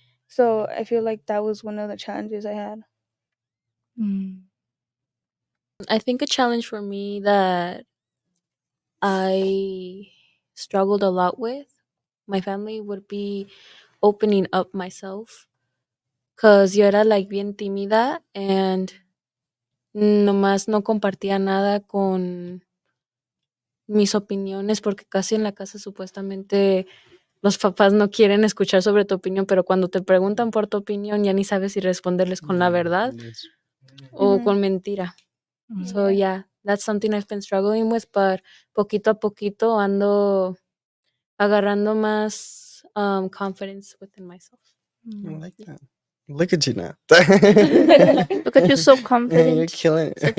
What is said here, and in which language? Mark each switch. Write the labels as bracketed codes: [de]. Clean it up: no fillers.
[en] So I feel like that was one of the challenges I had. Mm. I think a challenge for me that I struggled a lot with my family would be opening up myself. [es] Cause yo era like bien tímida and nomás no compartía nada con mis opiniones porque casi en la casa supuestamente los papás no quieren escuchar sobre tu opinión, pero cuando te preguntan por tu opinión ya ni sabes si responderles con la verdad o Mhm. con mentira. So [en] Yeah. yeah, that's something I've been struggling with, but [es] poquito a poquito ando agarrando más [en] confidence within myself. I Mm. like that. Look at you now. Look at you, so Yeah, confident. you're killing Such